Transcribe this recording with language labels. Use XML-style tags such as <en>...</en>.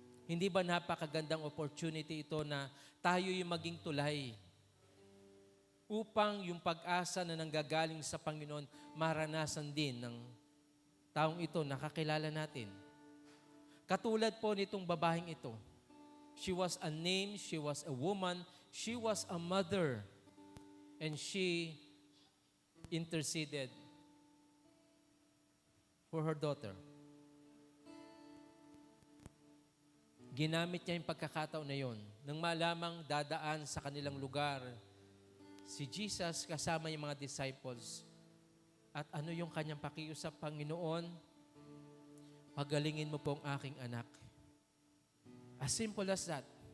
<tl>Hindi ba napakagandang opportunity ito na tayo yung maging tulay upang yung pag-asa na nanggagaling sa Panginoon maranasan din ng taong ito na kakilala natin. Katulad po nitong babaeng ito.</tl> <en>She was a name, she was a woman, she was a mother, and she interceded for her daughter.</en> <tl>Ginamit niya yung pagkakataon na yon nang malamang dadaan sa kanilang lugar si Jesus kasama yung mga disciples. At ano yung kanyang pakiusap, Panginoon? Pagalingin mo po ang aking anak.</tl> <en>As simple as that.</en>